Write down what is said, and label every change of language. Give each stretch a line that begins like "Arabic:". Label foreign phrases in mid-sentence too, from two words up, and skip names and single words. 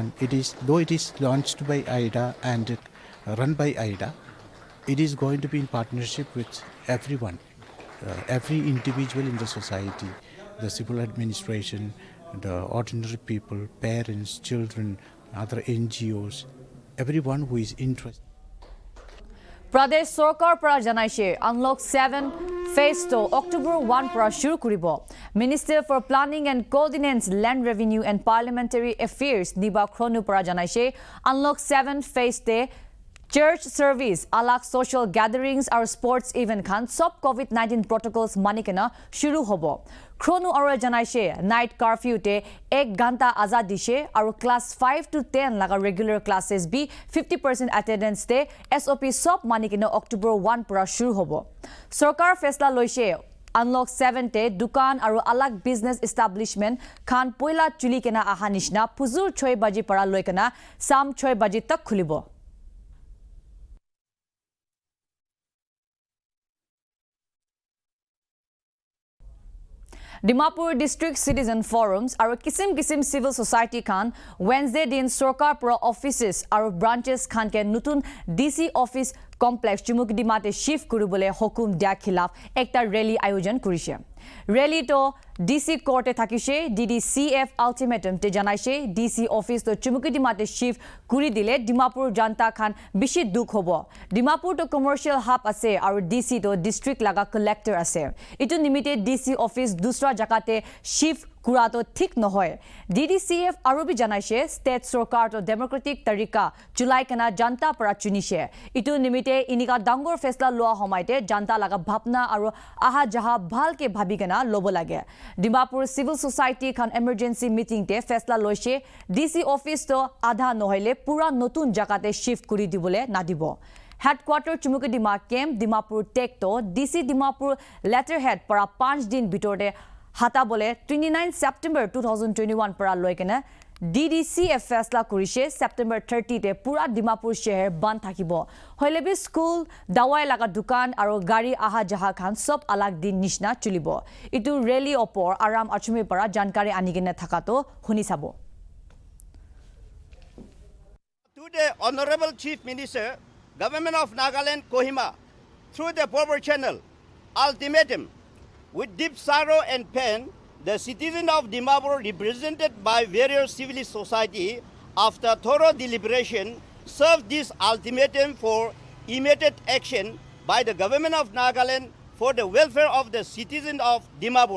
English: Though it is launched by AIDA and run by AIDA, it is going to be in partnership with everyone, every individual in the society, the civil administration, the ordinary people, parents, children, other NGOs, everyone who is interested.
Naga Pidgin: প্ৰদেশ চৰকাৰ পৰা জনাইছে আনলক 7 ফেজ 2 অক্টোবৰ 1 পৰা শুৰু কৰিব মিনিষ্টাৰ ফৰ প্লানিং এণ্ড কোঅৰ্ডিনেটছ লেণ্ড ৰেভিনিউ এণ্ড পাৰ্লিমেণ্টাৰী এফেয়াৰ্ছ নিবা খ্ৰনু পৰা জনাইছে আনলক 7 ফেজ তে
English: Church service,
Naga Pidgin: alak
English: social gatherings
Naga Pidgin: or sports event khan sob
English: COVID-19 protocols
Naga Pidgin: manikena shuru hobo. Khrono aur janaishe
English: night curfew
Naga Pidgin: te 1 ghanta azad dishe aru class 5 to 10 laga
English: regular classes
Naga Pidgin: bi 50% attendance te SOP sob manikena October 1 pura shuru hobo. Sarkar faisla loise Unlock 7 te dukan aru alag business establishment khan poila chuli kena aha nishna puzur 6 baji para loikena sam 6 baji tak khulibo. Dimapur District Citizen Forums aru kisim
English: civil society
Naga Pidgin: khan Wednesday din Sarkar Pro offices aru branches khan ke nutun
English: DC office complex
Naga Pidgin: Chumukdimate shift kuribole hukum dia khilaf ekta rally ayojon kurise. Rally to DC court e thakise DDCF ultimatum te janaise
English: DC office
Naga Pidgin: to Chumukdimate shift kuri dile Dimapur janta khan bishi dukh hobo. Dimapur to
English: commercial hub
Naga Pidgin: ase aru DC to district laga collector ase. Itu nimite
English: DC office
Naga Pidgin: dusra jakate shift kurato thik nohoy. DDCF aru bi janaise state sarkar to democratic tarika July kana janta para chunishe. Itu nimite inika dangor faisla loa homaite janta laga bhapna aru aha jaha bhalke bhabigena lobo lage. Dimapur
English: civil society
Naga Pidgin: khan
English: emergency meeting
Naga Pidgin: te faisla loise
English: DC office
Naga Pidgin: to adha nohile pura notun jakate shift kuri dibole nadibo. Headquarter Chumukdima camp Dimapur tek to DC Dimapur letterhead para 5 din bitorde hata bole 29 September 2021 para loikena DDCF faisla kurise September 30 te pura Dimapur shehar band thakibo hoilebi school dawai laga dukan aro gari aha jaha khan sob alag din nishna chulibo itu rally opor aram achumi para jankari anigene thakato huni sabo.
English: Today, Honorable Chief Minister, Government of Nagaland, Kohima, through the forward channel, ultimatum, with deep sorrow and pain, the citizens of Dimapur, represented by various civil society, after thorough deliberation, served this ultimatum for immediate action by the Government of Nagaland for the welfare of the citizens of Dimapur.